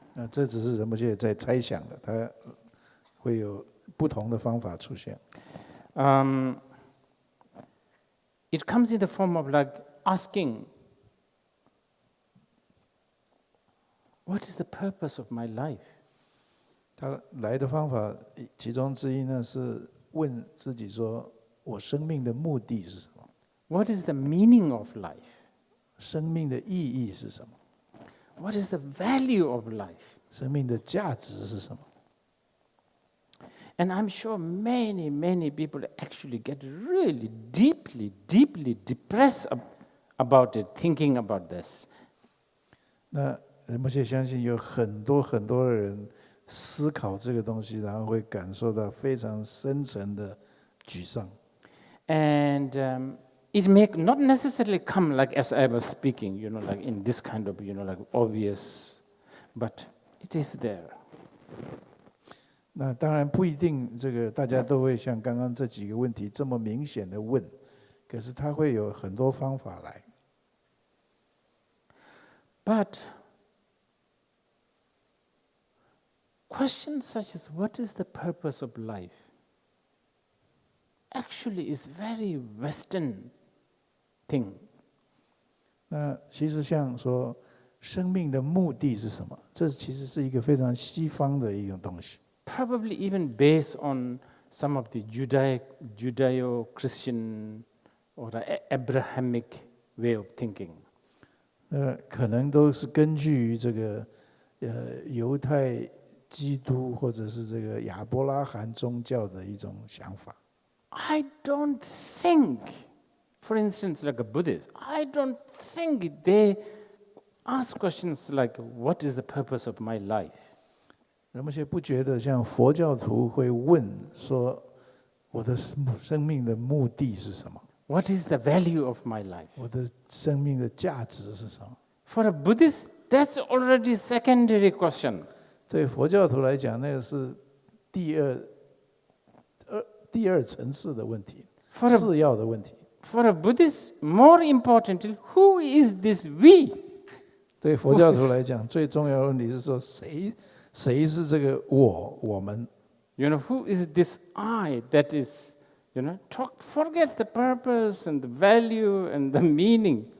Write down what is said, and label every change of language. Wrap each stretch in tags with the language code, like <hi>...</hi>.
<zh>这只是仁波切在猜想的，他会有不同的方法出现。</zh> <en>It comes in the form of asking, what is the purpose of my life?</en> <zh>他来的方法其中之一呢，是问自己说：我生命的目的是什么？</zh> <en>What is the meaning of life?</en> <zh>生命的意义是什么？</zh> <en>What is the value of life?</en> <zh>生命的价值是什么？</zh> <en>And I'm sure many, many people actually get really deeply, deeply depressed about it, thinking about this.</en> <zh>那仁波切相信有很多很多的人思考这个东西，然后会感受到非常深沉的沮丧。</zh> <en>And it may not necessarily come as I was speaking, in this kind of, obvious, but it is there.</en> <zh>那当然不一定，这个大家都会像刚刚这几个问题这么明显的问，可是他会有很多方法来。</zh> <en>But questions such as what is the purpose of life actually is very Western thing.</en> <zh>那其实像说生命的目的是什么？这其实是一个非常西方的一种东西。</zh> <en>Probably even based on some of the Judeo-Christian or Abrahamic way of thinking.</en> <zh>可能都是根据于这个犹太、基督或者是这个亚伯拉罕宗教的一种想法。</zh> <en>I don't think, for instance, like a Buddhist, I don't think they ask questions like, what is the purpose of my life?</en> <zh>人们不觉得像佛教徒会问说，我的生命的目的是什么？</zh> <en>What is the value of my life?</en> <zh>我的生命的价值是什么？</zh> <en>For a Buddhist, that's already secondary question.</en> <zh>对佛教徒来讲，那个是第二层次的问题，次要的问题。</zh> <en>For a Buddhist, more importantly, who is this we?</en> <zh>对佛教徒来讲，最重要的问题是说，谁是这个我们？</zh> <en>Who is this I that is, forget the purpose and the value and the meaning.</en>